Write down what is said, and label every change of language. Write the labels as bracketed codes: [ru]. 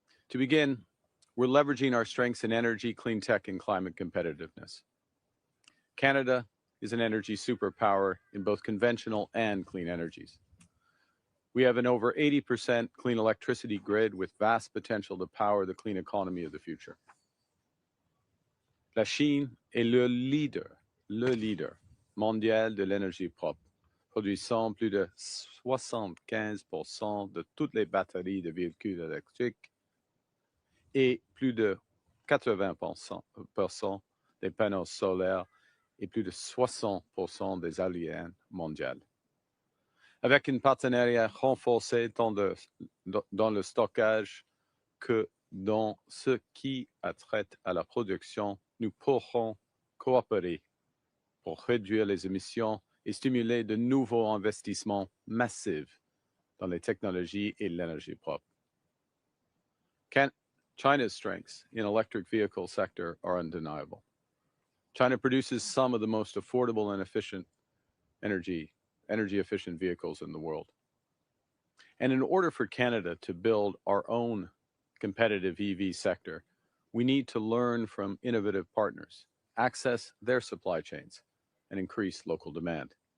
[en] To begin, we're leveraging our strengths in energy, clean tech, and climate competitiveness. Canada is an energy superpower in both conventional and clean energies. We have an over 80% clean electricity grid with vast potential to power the clean economy of the future. [fr] La Chine est le leader mondial de l'énergie propre, produisant plus de 75% de toutes les batteries de véhicules électriques et plus de 80% des panneaux solaires et plus de 60% des éoliennes mondiales. Avec un partenariat renforcé tant dans le stockage que dans ce qui a trait à la production, nous pourrons coopérer pour réduire les émissions et stimuler de nouveaux investissements massifs dans les technologies et l'énergie propre. [en] China's strengths in electric vehicle sector are undeniable. China produces some of the most affordable and efficient energy-efficient vehicles in the world. And in order for Canada to build our own competitive EV sector, we need to learn from innovative partners, access their supply chains, and increase local demand.